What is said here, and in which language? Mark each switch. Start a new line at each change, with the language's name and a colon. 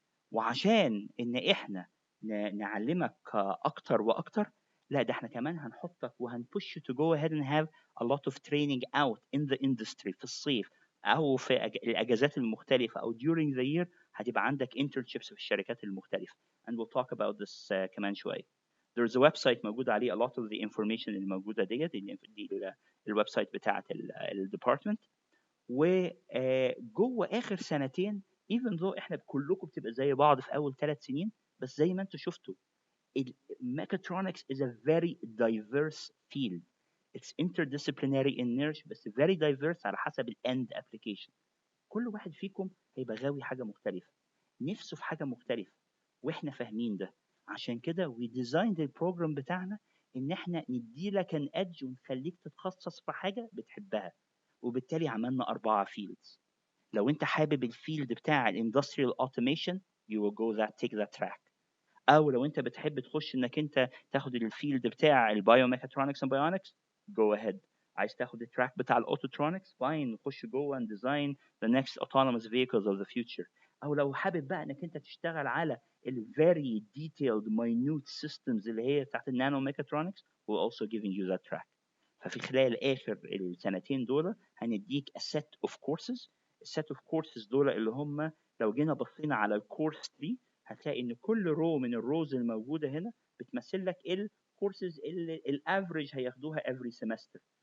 Arabic: وعشان ان احنا نعلمك اكتر واكتر، لا ده احنا كمان هنحطك وهن
English: push you to go ahead and have a lot of training out in the industry
Arabic: في الصيف او في الاجازات المختلفه او
English: during the year،
Arabic: هتبقى عندك internships في الشركات المختلفه.
English: and we'll talk about this
Arabic: كمان شويه.
English: there's a website موجود عليه a lot of the information
Arabic: اللي موجوده دي
English: الويب سايت بتاعه الديبارتمنت.
Arabic: وجوه اخر سنتين even though احنا كلكم بتبقى زي بعض في اول 3 سنين، بس زي ما انتم شفتوا
English: mechatronics is a very diverse field. It's interdisciplinary in nature
Arabic: بس
English: very diverse
Arabic: على حسب
English: end application.
Arabic: كل واحد فيكم هيبقى غاوي حاجة مختلفة، نفسه في حاجة مختلفة، واحنا فاهمين ده. عشان كده
English: we designed
Arabic: البروجرام بتاعنا ان احنا نديلك an edge ونخليك تتخصص في حاجة بتحبها. وبالتالي عملنا 4 fields. لو انت حابب الفيلد بتاع الاندستريال اوتوميشن
English: you will go that take that track.
Arabic: او لو انت بتحب تخش انك انت تاخد الفيلد بتاع البايوميكاترونكس اند بايونكس
English: go ahead.
Arabic: عايز تاخد التراك بتاع الاوتوترونكس
English: fine،
Arabic: خش جوه
English: and design the next autonomous vehicles of the future.
Arabic: او لو حابب بقى انك انت تشتغل على ال
English: very detailed minute systems
Arabic: اللي هي بتاعت النانو ميكاترونكس
English: we're also giving you that track.
Arabic: ففي خلال اخر السنتين دول هنديك
English: a set of courses.
Arabic: السيت اوف كورسز دول اللي هم لو جينا بصينا على الكورس 3 هتلاقي ان كل رو من الروز الموجوده هنا بتمثل لك الكورسز اللي الافريج هياخدوها
English: every semester.